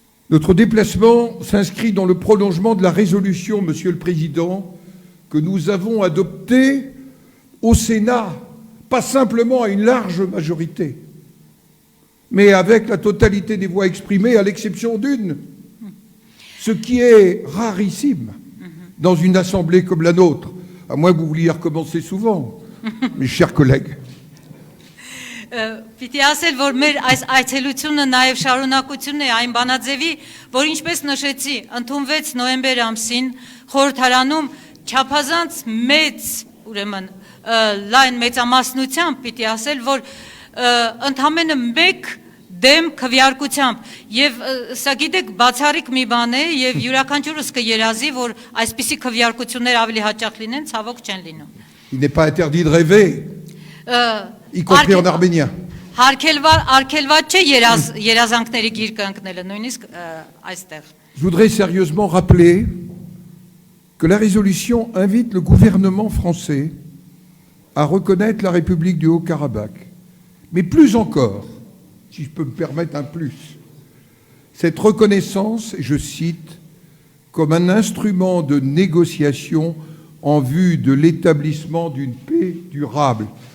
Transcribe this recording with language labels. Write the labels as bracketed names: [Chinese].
[French] Notre déplacement s'inscrit dans le prolongement de la résolution, Monsieur le Président, que nous avons adoptée au Sénat, pas simplement à une large majorité, mais avec la totalité des voix exprimées, à l'exception d'une, ce qui est rarissime dans une assemblée comme la nôtre, à moins que vous vouliez recommencer souvent, mes chers collègues. [Armenian] Պիտի ասել, որ մեր այս այցելությունը նաև շարունակությունն է այն բանաձևի, որ ինչպես նշեցի, ընդունվեց նոյեմբեր ամսին խորհրդարանում չափազանց մեծ, ուրեմն լայն մեծամասնությամբ պիտի ասել, որ ընդամենը մեկ դեմ քվեարկությամբ եւ սա գիտեք բացառիկ մի բան է եւ յուրաքանչյուրս կերազի, որ այսպիսի քվեարկություններ ավելի հաճախ լինեն, ցավոք չեն լինում։ [French] Il n'est pas interdit de rêver, y compris en arménien. [Armenian] Արգելված չէ երազանքների գիրկը ընկնելը, նույնիսկ այստեղ։ [French] Je voudrais sérieusement rappeler que la résolution invite le gouvernement français à reconnaître la République du Haut-Karabakh. Mais plus encore, si je peux me permettre un plus, cette reconnaissance, et je cite, comme un instrument de négociation en vue de l'établissement d'une paix durable.